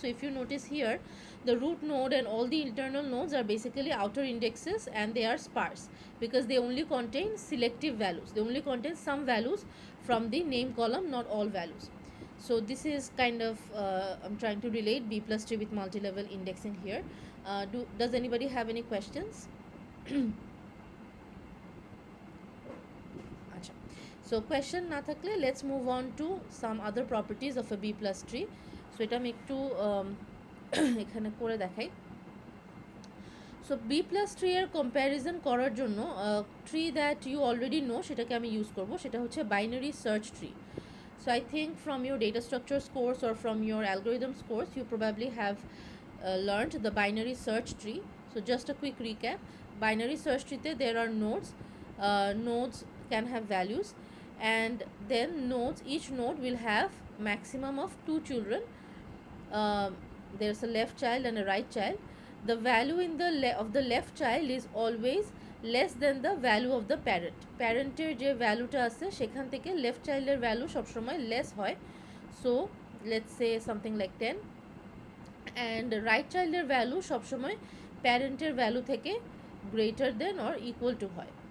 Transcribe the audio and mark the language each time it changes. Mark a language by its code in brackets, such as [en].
[en] So if you notice here, the root node and all the internal nodes are basically outer indexes, and they are sparse because they only contain selective values. They only contain some values from the name column, not all values. So this is kind of I'm trying to relate B+tree with multi-level indexing here. Does anybody have any questions? So question [bn] না থাকলে [en] Let's move on to some other properties of a B plus tree. [bn] So এটা আমি একটু এখানে করে দেখাই। So B plus tree এর comparison করার জন্য [en] tree that you already know [bn] সেটাকে আমি ইউজ করব, সেটা হচ্ছে binary search tree. [en] So I think from your data structures course or from your algorithms course, you probably have learned the binary search tree. So just a quick recap. Binary search tree, there are nodes. Nodes can have values, and then nodes, each node will have maximum of 2 children. There's a left child and a right child. The value in the of the left child is always less than the value of the parent. [bn] প্যারেন্টের যে ভ্যালুটা আছে সেখান থেকে left চাইল্ডের value সবসময় less হয়। [en] So let's say something like 10, and right চাইল্ডের value সবসময় প্যারেন্টের ভ্যালু থেকে greater than or equal to হয়।